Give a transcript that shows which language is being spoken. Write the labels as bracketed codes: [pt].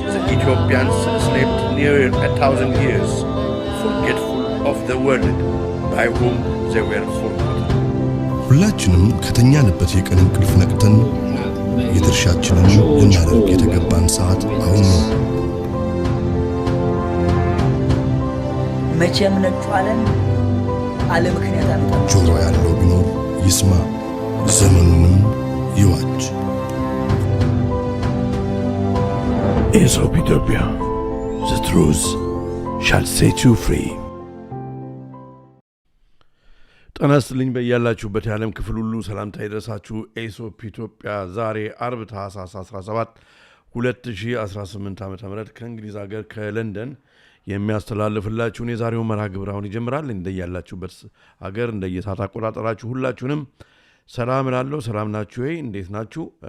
[en] Ethiopians slept near 1,000 years, forgetful of the world by whom they were forgotten. [am] ሁላችንም ከተኛንበት የቀን እንቅልፍ ነቅተን የድርሻችንን ልናደርግ የተገባን ሰዓት አሁን ነው። መቼም ነጩ ዓለም አለ ምክንያት አመጣ። ጆሮ ያለው ቢኖር ይስማ፣ ዘመኑንም ይዋጅ። [en] Aesop Ethiopia, the truth shall set you free. [am] ጤና ይስጥልኝ በያላችሁበት የዓለም ክፍል ሁሉ ሰላምታ ይድረሳችሁ። ኤሶፕ ኢትዮጵያ ዛሬ አርብ ታኅሳስ 17 2018 ዓ.ም ከእንግሊዝ ሀገር ከለንደን የሚያስተላልፍላችሁን የዛሬው መርሃ ግብር አሁን ይጀምራል። እንደያላችሁበት ሀገር እንደየሰዓት አቆጣጠራችሁ ሁላችሁንም ሰላም እላለሁ። ሰላም ናችሁ ወይ? እንዴት ናችሁ?